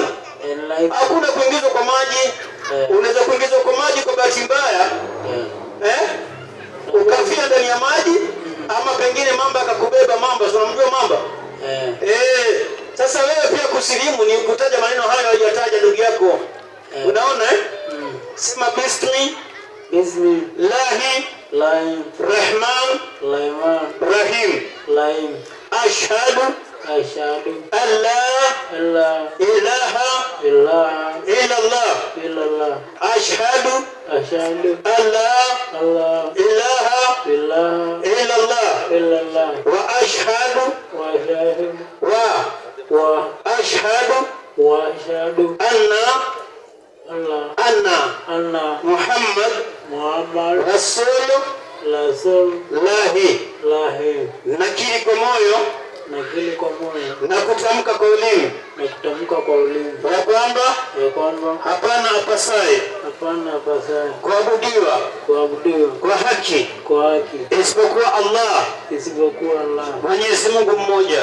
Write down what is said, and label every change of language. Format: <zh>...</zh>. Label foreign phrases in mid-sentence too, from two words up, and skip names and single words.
<sw>Hakuna kuingizwa kwa maji. Unaweza kuingizwa kwa maji kwa bahati mbaya. Ukafia ndani ya maji, ama pengine mamba akakubeba. Mamba, unamjua mamba? Sasa wewe pia kusilimu ni kutaja maneno hayo aliyataja ndugu yako. Unaona Sema</sw> <ar>بسم الله الرحمن الرحيم. أشهد أن لا إله إلا الله. أشهد أن لا إله إلا الله. وأشهد أن محمدا رسول الله.</ar> <sw>Nakiri kwa moyo na kutamka kwa ulimi ya kwamba hapana apasaye kuabudiwa kwa haki isipokuwa Allah, Mwenyezi Mungu mmoja.</sw>